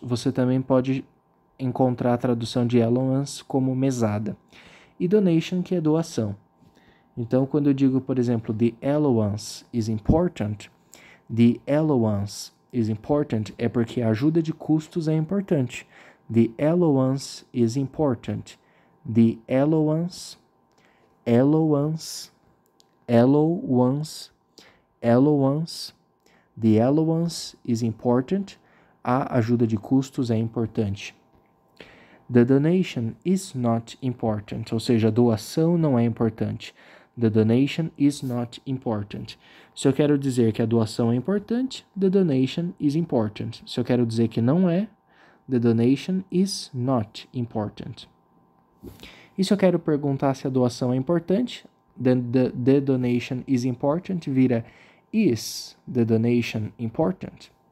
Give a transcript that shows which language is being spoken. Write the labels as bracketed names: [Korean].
[Portuguese] Você também pode encontrar a tradução de allowance como mesada. E donation, que é doação. Então, quando eu digo, por exemplo, the allowance is important, the allowance is important é porque a ajuda de custos é importante. [English] The allowance is important. The allowance, allowance, allowance, allowance. The allowance is important. [Portuguese] A ajuda de custos é importante. The donation is not important, ou seja, a doação não é importante. [English] The donation is not important. [Portuguese] Se eu quero dizer que a doação é importante, the donation is important. Se eu quero dizer que não é, the donation is not important. [English] E se eu quero perguntar se a doação é importante, then the donation is important vira is the donation important?